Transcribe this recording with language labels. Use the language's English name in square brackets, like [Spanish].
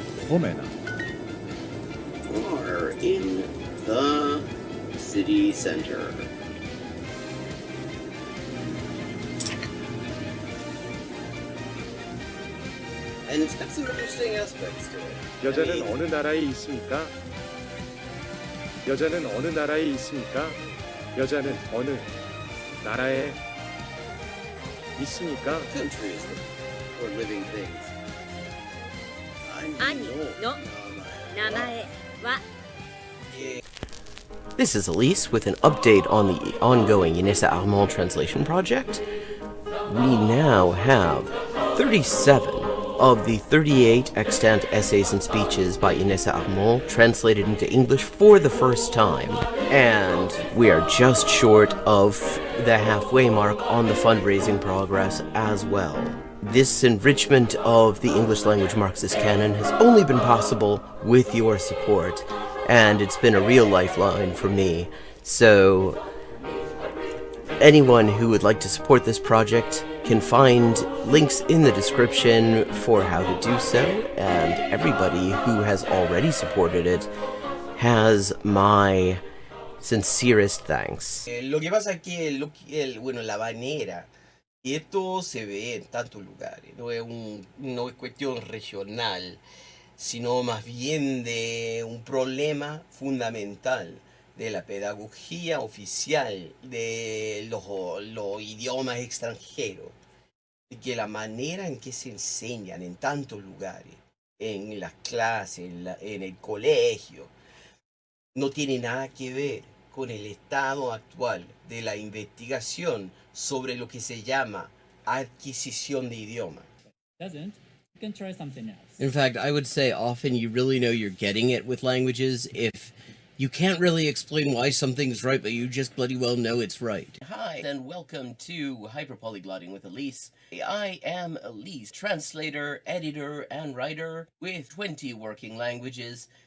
[English] Omena. Are in the city center. And it's got some interesting aspects to it. [Korean] 여자는 어느 나라에 있습니까? 여자는 어느 나라에 있습니까? 여자는 어느 나라에 있습니까? [English] Countries or living things. [Japanese] 兄の名前は [English] This is Elise with an update on the ongoing INESSA ARMAND translation project. We now have 37 of the 38 extant essays and speeches by INESSA ARMAND translated into English for the first time. And we are just short of the halfway mark on the fundraising progress as well. This enrichment of the English language Marxist canon has only been possible with your support, and it's been a real lifeline for me. So, anyone who would like to support this project can find links in the description for how to do so, and everybody who has already supported it has my sincerest thanks. [Spanish] Lo que pasa es que la manera, y esto se ve en tantos lugares, no es cuestión regional, sino más bien de un problema fundamental de la pedagogía oficial de los idiomas extranjeros, y que la manera en que se enseñan en tantos lugares, en las clases, en el colegio, no tiene nada que ver con el estado actual de la investigación sobre lo que se llama adquisición de idioma. [English] Doesn't, you can try something else. In fact, I would say often you really know you're getting it with languages if you can't really explain why something's right, but you just bloody well know it's right. Hi, and welcome to Hyperpolyglotting with Elise. I am Elise, translator, editor, and writer with 20 working languages